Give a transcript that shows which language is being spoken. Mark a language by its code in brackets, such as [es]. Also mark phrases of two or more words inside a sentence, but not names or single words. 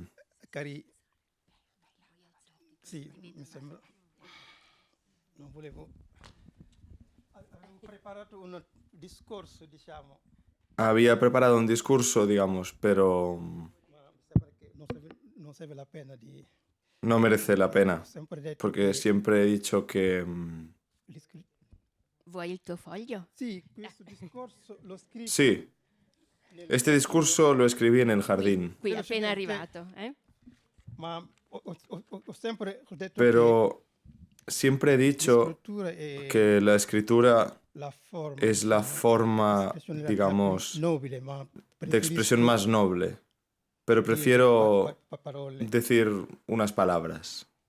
[es] Había preparado un discurso, digamos, pero no merece la pena, porque siempre he dicho que... [it] Vuoi il tuo foglio? [es] Sí, este discurso lo escribí en el jardín, [it] Qui appena arrivato, eh? [es] pero siempre he dicho que la escritura es la forma, digamos, de expresión más noble, pero prefiero decir unas palabras.